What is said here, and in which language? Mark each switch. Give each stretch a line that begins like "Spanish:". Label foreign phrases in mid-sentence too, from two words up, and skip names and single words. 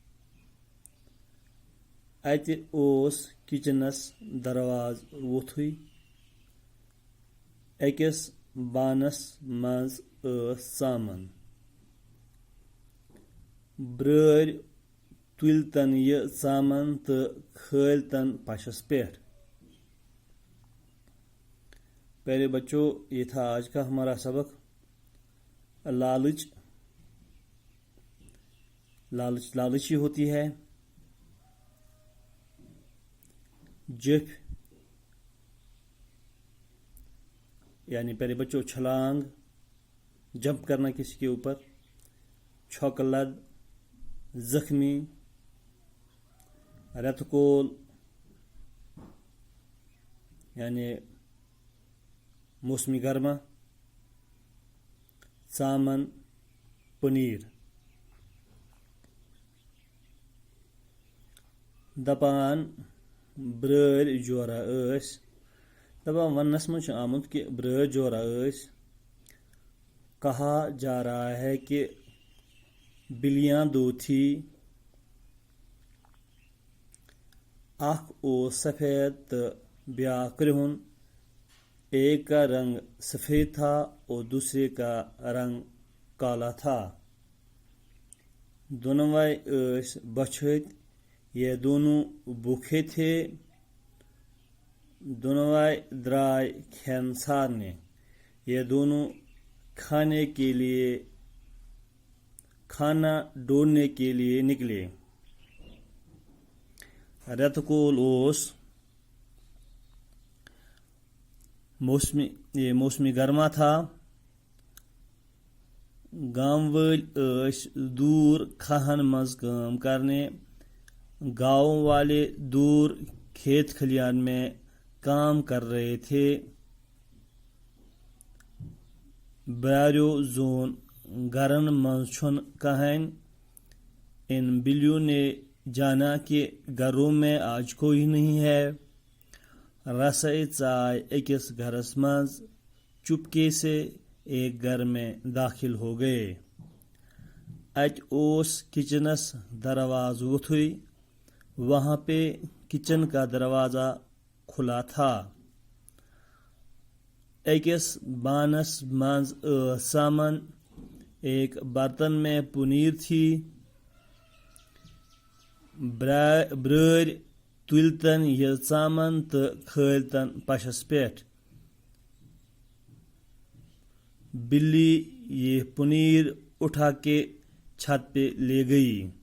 Kashmiri: اَتہِ اوس کِچنس دروازٕ ووٚتھُے، أکِس بانس منٛز ٲس ژامن۔ برٲرۍ تُلۍ تن یہِ ژامن تہٕ کھٲلۍ تن پشس پٮ۪ٹھ۔
Urdu: پیارے بچوں یہ تھا آج کا ہمارا سبق لالچ۔ لالچ ہی ہوتی ہے۔ جٔفۍ یعنی پیارے بچوں چھلانگ، جمپ کرنا کسی کے اوپر۔
Kashmiri: چھوکہٕ لد زخمی، رٮ۪تہٕ کول یعنی
Urdu: موسمی گرما،
Kashmiri: ژامن پنیر۔ دپان برٲرۍ جورا ٲسۍ، دپان وننس منٛز چھُ آمُت کہ برٲرۍ جورا ٲسۍ۔
Urdu: کہا جا رہا ہے کہ بلیاں دو تھی،
Kashmiri: اکھ اوس سفید تہٕ بیٛاکھ کرٛہُن۔
Urdu: ایک کا رنگ سفید تھا اور دوسرے کا رنگ کالا تھا۔
Kashmiri: دونوے ٲسۍ بۄچھِ ہٕتۍ،
Urdu: یہ دونوں بھوکے تھے۔
Kashmiri: دونوے درائے کھٮ۪ن ژھارنہِ،
Urdu: یہ دونوں کھانا ڈھونڈنے کے لیے نکلے۔
Kashmiri: رٮ۪تہٕ کول اوس،
Urdu: موسمی گرما تھا۔
Kashmiri: گام وٲلۍ ٲسۍ دوٗر کھہن منٛز کٲم کرنے۔
Urdu: گاؤں والے دور کھیت کھلیان میں کام کر رہے تھے۔
Kashmiri: براریو زون گرن منٛز چھُنہٕ کٕہٕنۍ،
Urdu: ان بلیوں نے جانا کہ گھروں میں آج کوئی نہیں ہے۔
Kashmiri: رسے ژاے أکِس گھرس منٛز،
Urdu: چپکے سے ایک گھر میں داخل ہو گئے۔
Kashmiri: اَتہِ اوس کچنس دروازٕ ووٚتھُے،
Urdu: وہاں پہ کچن کا دروازہ کھلا تھا۔
Kashmiri: ایکس بانس منٛز ٲس ژامن،
Urdu: ایک برتن میں پنیر تھی۔
Kashmiri: برٲرۍ تُلۍ تن یہِ ژامن تہٕ کھٲلۍ تن پشس پٮ۪ٹھ۔
Urdu: بلی یہ پنیر اٹھا کے چھت پہ لے گئی۔